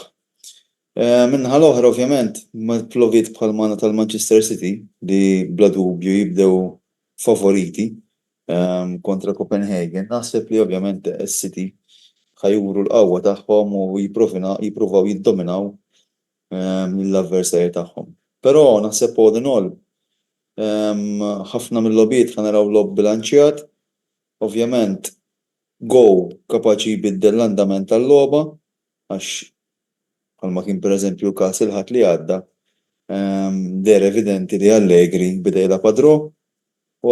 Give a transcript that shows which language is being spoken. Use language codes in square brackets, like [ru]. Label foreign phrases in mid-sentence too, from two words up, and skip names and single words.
[mt] Min-naħa l-oħra ovvjament fl-logħbiet bħal tal-Manchester City li bla dubju jibdew favoriti kontra Copenhagen, naħseb li ovvjament is-City ħajuru l-qawwa tagħhom u jippruvaw jiddominaw l-avversarji tagħhom. Però naħseb [en] all in all [mt] ħafna mill-logħbiet ħanaraw logħb bilanċjat, ovvjament goal kapaċi jbiddel l-andament tal-logħba għax bħalma kien pereżempju l-każ il-ħadd li għadda der evidenti li Allegri bida jilgħab draw u